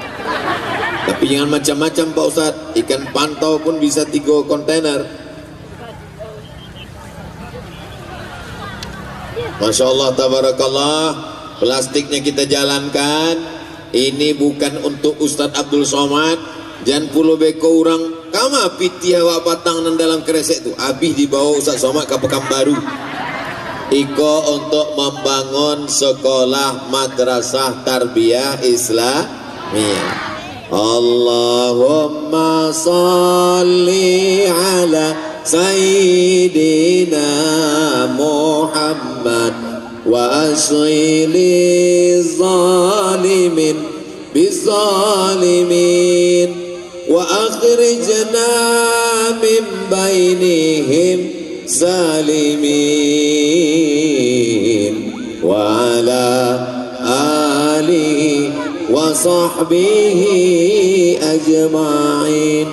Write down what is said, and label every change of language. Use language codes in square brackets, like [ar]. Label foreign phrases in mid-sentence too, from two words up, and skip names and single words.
[id] Tapi jangan macam-macam Pak Ustadz, ikan pantau pun bisa 3 kontainer. [ar] ما شاء الله تبارك الله. [id] Plastiknya kita jalankan. Ini bukan untuk Ustadz Abdul Somad. [min] Jangan pulau beko orang kama piti awak patang nan dalam kresek itu. [id] Habis dibawa Ustadz Somad ke Pekanbaru. Iko untuk membangun sekolah madrasah tarbiyah Islamiyah. [ar] اللهم صل على سيدنا محمد واشغل الظالمين بالظالمين وأخرجنا من بينهم الظالمين وعلى آله وصحبه أجمعين.